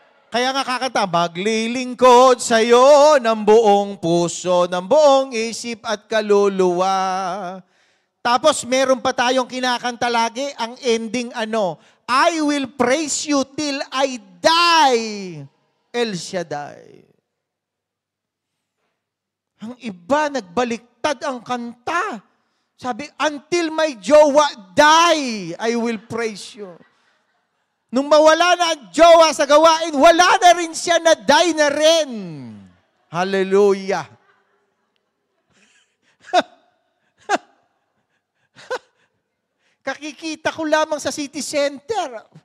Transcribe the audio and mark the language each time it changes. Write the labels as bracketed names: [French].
[Filipino] Kaya nga kakanta, maglilingkod sa'yo ng buong puso, ng buong isip at kaluluwa. Tapos meron pa tayong kinakanta lagi, ang ending [English] I will praise you till I die, [Filipino] El Shaddai. Ang iba, nagbaliktad ang kanta. Sabi, [English] until my jowa die, I will praise you. [Filipino] Nung mawala na ang jowa sa gawain, wala na rin siya, na die na rin. Hallelujah. Kakikita ko lamang sa city center.